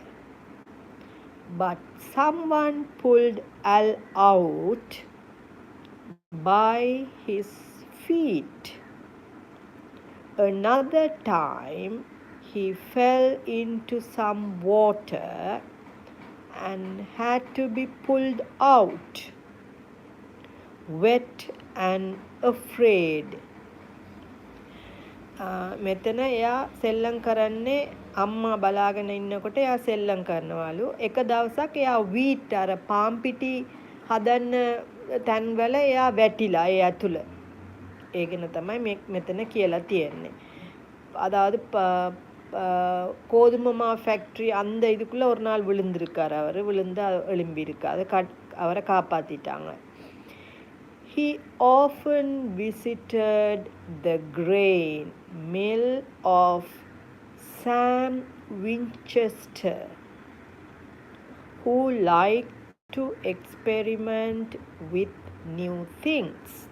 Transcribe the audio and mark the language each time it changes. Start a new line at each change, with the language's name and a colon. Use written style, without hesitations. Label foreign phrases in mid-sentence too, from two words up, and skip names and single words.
English: But someone pulled Al out by his feet. Another time, he fell into some water and had to be pulled out, wet and afraid.
Sinhala: මෙතන එයා සෙල්ලම් කරන්නේ අම්මා බලාගෙන ඉන්නකොට එයා සෙල්ලම් කරනවලු. එක දවසක් එයා වීට් අර පාම් පිටි හදන්න තැන්වල එයා වැටිලා ඒ ඇතුළ. ඒ ගැන තමයි මෙතන කියලා තියෙන්නේ.
Tamil: அதாவது கோதுமை மா ஃபேக்ட்ரி அந்த இதுக்குள்ளே ஒரு நாள் விழுந்திருக்கார். அவர் விழுந்து எழும்பியிருக்கு. அதை அவரை காப்பாற்றிட்டாங்க.
English: He often visited the grain mill of Sam Winchester, who liked to experiment with new things.